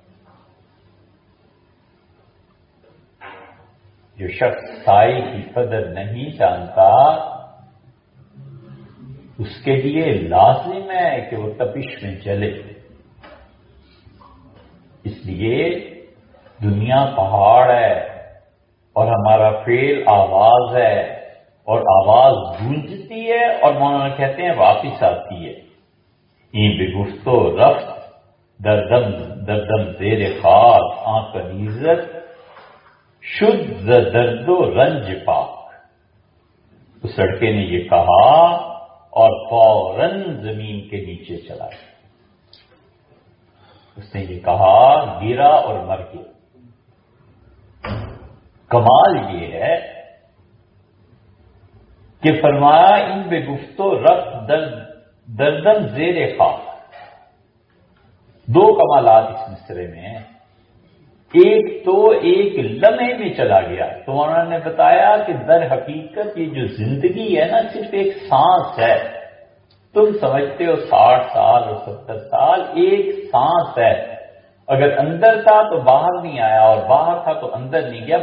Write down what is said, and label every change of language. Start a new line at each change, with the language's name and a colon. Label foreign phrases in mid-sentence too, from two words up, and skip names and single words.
Urdu: جو شخص سائے کی قدر نہیں جانتا اس کے لیے لازم ہے کہ وہ تپش میں جلے۔ اس لیے دنیا پہاڑ ہے اور ہمارا فعل آواز ہے، اور آواز گونجتی ہے اور مولانا کہتے ہیں واپس آتی ہے۔
Persian: این بے گفت و رفت دردم دردم زیر خاک آنکھ نیزت شد ز درد و رنج پاک.
Urdu: اس لڑکے نے یہ کہا اور فوراً زمین کے نیچے چلا گیا. اس نے یہ کہا، گرا اور مر گیا. کمال یہ ہے کہ فرمایا
Persian: ان بے گفتو رفت دردم زیر خاک.
Urdu: دو کمالات اس مصرے میں ہیں. ایک تو ایک لمحے میں چلا گیا. تو انہوں نے بتایا کہ در حقیقت یہ جو زندگی ہے نا صرف ایک سانس ہے. تم سمجھتے ہو 60 سال اور 70 سال، ایک سانس ہے. اگر اندر تھا تو باہر نہیں آیا اور باہر تھا تو اندر نہیں گیا.